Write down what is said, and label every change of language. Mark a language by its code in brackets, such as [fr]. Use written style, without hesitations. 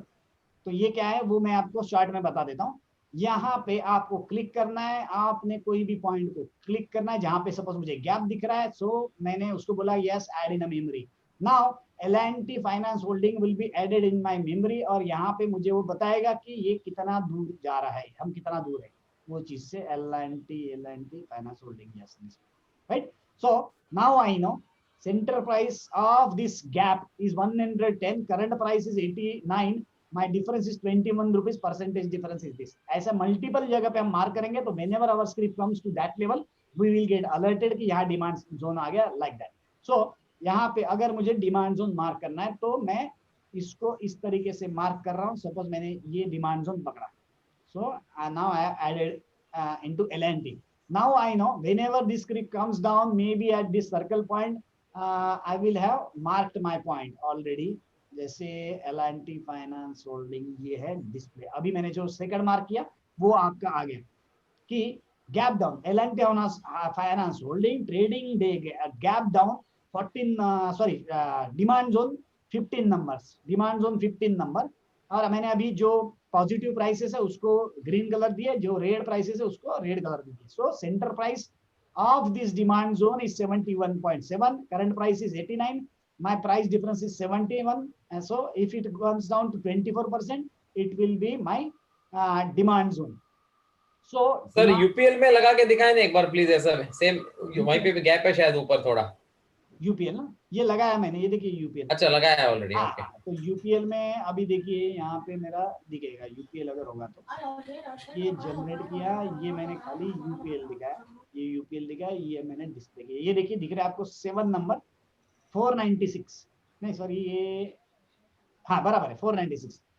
[hi] तो ये क्या है वो मैं आपको शॉर्ट में बता देता हूँ। यहाँ पे आपको क्लिक करना है, आपने कोई भी पॉइंट को क्लिक करना है जहां पे सपोज मुझे गैप दिख रहा है, सो मैंने उसको बोला [en] Yes add in a memory. Now LNT finance holding will be added in my memory, [hi] और यहाँ पे मुझे वो बताएगा कि ये कितना दूर जा रहा है, हम कितना दूर है वो चीज से। [en] LNT finance holding, yes, right? So now I know center price of this gap is 110, current price is 89, my difference is 21 rupees, percentage difference is this। [hi] ऐसा मल्टीपल जगह पे हम मार्क करेंगे तो [en] whenever our script comes to that level we will get alerted [hi] कि यहाँ demand zone आ गया, [en] like that। [hi] so यहाँ पे अगर मुझे डिमांड जोन मार्क करना है तो मैं इसको इस तरीके से मार्क कर रहा हूँ। सपोज मैंने ये डिमांड जोन पकड़ा, [en] so now I have added into LNT। now I know whenever this script comes down, maybe at this circle point I will have marked my point already। [hi] जैसे LNT finance holding ये है display, अभी मैंने जो second mark किया वो आपका आ गया कि gap down, LNT finance holding trading day gap down 14 demand zone 15 numbers, demand zone 15 number. और मैंने अभी जो पॉजिटिव प्राइसेस है उसको ग्रीन कलर दिए, जो रेड प्राइसेस है उसको रेड कलर दिए। [en] so centre price of this demand zone is 71.7, current price is 89, my price difference is 71, and so if it comes down to 24%, it will be my demand zone, so [hi] sir UPL में लगा के दिखाएं ना एक बार please, ऐसा same वहीं पे भी गैप है शायद ऊपर थोड़ा। यूपीएल ना, ये लगाया मैंने, ये देखिए यूपीएल। अच्छा लगाया है ऑलरेडी, हाँ, ओके। तो यूपीएल में अभी देखिए यहाँ पे मेरा दिखेगा यूपीएल अगर होगा तो, ये जनरेट किया, ये मैंने खाली यूपीएल दिखाया, ये यूपीएल दिखाया, ये मैंने डिस्प्ले किया, ये देखिए दिख रहा है आपको 7 नंबर 496, नहीं सॉरी ये, हाँ बराबर है 496।